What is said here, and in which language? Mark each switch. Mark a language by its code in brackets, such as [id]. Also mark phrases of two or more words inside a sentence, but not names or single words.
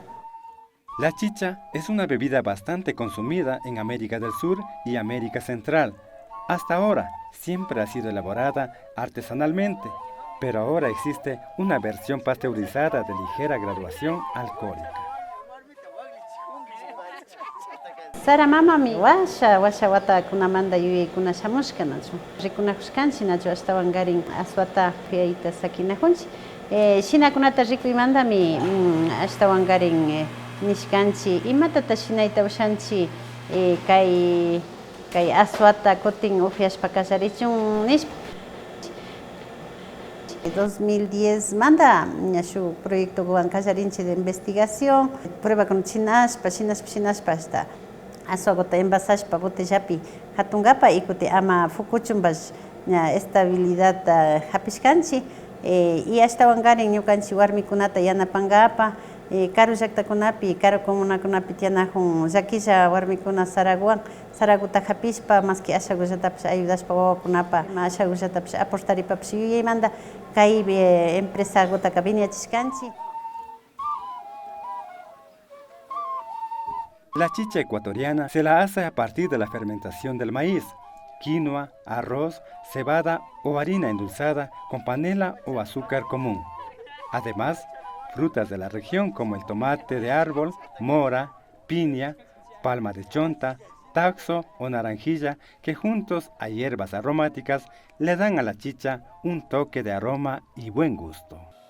[es] La chicha es una bebida bastante consumida en América del Sur y América Central. Hasta ahora siempre ha sido elaborada artesanalmente, pero ahora existe una versión pasteurizada de ligera graduación alcohólica. [qu] Sara mamami washa wata kunamanda yuyaykuna shamushkanachu. Rikunakushkanchinachu ashtawan garin aswata fiayta sakinajunchi. Shinakunata rikuymandami ashtawan garin nishkanchi imatata shinayta ushanchi kay aswata kutin ufiashpa kallarichun nishpa. 2010 manda shu proyecto guan kallarinchi [es] de investigación, prueba con [qu] chinashpa hasta aswagota envasashpa botellapi hatungapa y kuti ama fukuchunbash estabilidad hapishkanchi y ashtawan garin ñukanchi warmikunata yanapangapa Karu llaqtakunapi, karu comunakunapi tiyanajun llakilla warmikuna Saraguan, Saraguta hapishpa, maski ashagullatapish ayudashpa wawakunapa, ashagullatapish aportaripapish yuyaymanta kay empresagutaka viñachishkanchik. [es] La chicha ecuatoriana se la hace a partir de la fermentación del maíz, quinoa, arroz, cebada o harina endulzada con panela o azúcar común. Además, frutas de la región como el tomate de árbol, mora, piña, palma de chonta, taxo o naranjilla, que juntos a hierbas aromáticas le dan a la chicha un toque de aroma y buen gusto.